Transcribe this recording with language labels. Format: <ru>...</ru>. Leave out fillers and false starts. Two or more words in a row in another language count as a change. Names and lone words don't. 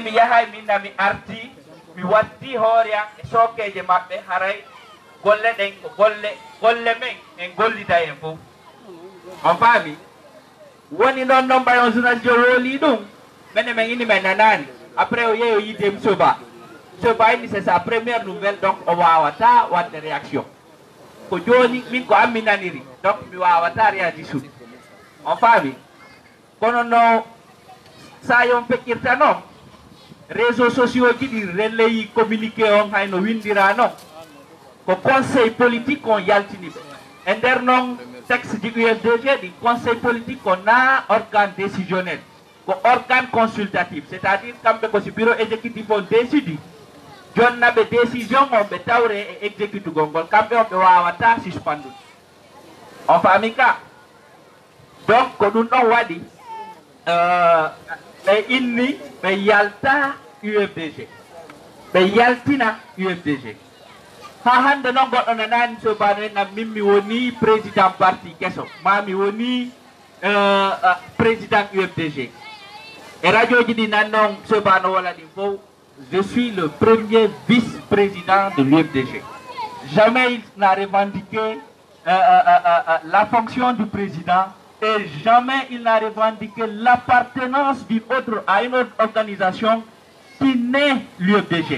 <ff>mi yahay minna mi arti mi watti hoore am e sookeje maɓɓe haray golle ɗen ko golle men en gollida en fof on faami woni noon noon mbay on journaliste jo wooli ɗum minen min inni men nanani après o yeeyo yidde monsieur Ba inni</ff> <fr>c'est sa première nouvelle donc</fr> <ff>o wawata wadde réaction ko joni min ko ammi naniri donc mi wawata réagi suuɗi on faami kono no sa yon feƴƴirta noon</ff> <fr>réseaux sociaux</fr> <ff>ji ɗi relayi communiqué on hayno windira noon ko</ff> <fr>conseil politique</fr> <ff>on yaltiniɓe e nder noon texte ji UFDG ɗi</ff> <fr>conseil politique</fr> <ff>ko na</ff> <fr>organe décisionnel</fr> <ff>ko</ff> <fr>organe consultatif c'est à dire</fr> <ff>kamɓe ko si</ff> <fr>bureau exécutif</fr> <ff>on décidi jonnaɓe décision on ɓe tawre e exécutugol ngol kamɓe on ɓe wawata suspendude on faami ka donc ko ɗum ɗon waɗi ɓe inni ɓe yalta UFDG ɓe yaltina UFDG ha hande noon goɗɗo nanani sobano en am min mi woni président parti kesso ma mi woni président UFDG e radio ji ɗi nan noon sobano wola ɗin fof</ff> <fr>je suis le premier vice-président de l'UFDG jamais il n'a revendiqué la fonction du président et jamais il n'a revendiqué l'appartenance à une autre organisation qui n'est l'UFDG.</fr>